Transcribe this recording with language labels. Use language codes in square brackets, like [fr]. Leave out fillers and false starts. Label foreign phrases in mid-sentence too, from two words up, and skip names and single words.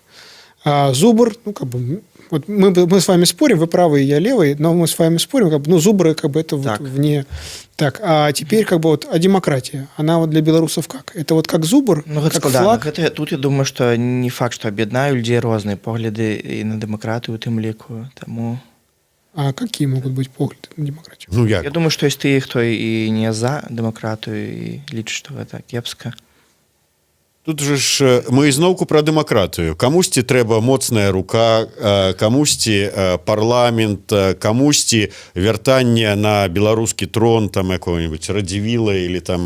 [ru] А зубр, ну, как бы, вот мы с вами спорим, вы правый, я левый, но мы с вами спорим, как бы, ну, зубры, как бы, это Так. вот вне... Так, а теперь, как бы, вот, а демократия, она вот для белорусов как? Это вот как зубр, [be] Ну, гэта [ru] как [be] складана. [ru] флаг? [be] Тут я думаю, што не факт, што аб'яднаю людзей розныя погляды і на дэмакратыю у тым ліку. Таму [ru] А какие могут быть погляды на демократию? [be] Ну як я думаю, што ёсць тыя, хто і не за дэмакратыю і лічыць, што гэта кепска. тут же ж мы ізноўку пра дэмакратыю. Камусьці трэба моцная рука, камусьці парламент, камусьці вяртанне на беларускі трон там [ru] якого-нибудь Радзівіла или там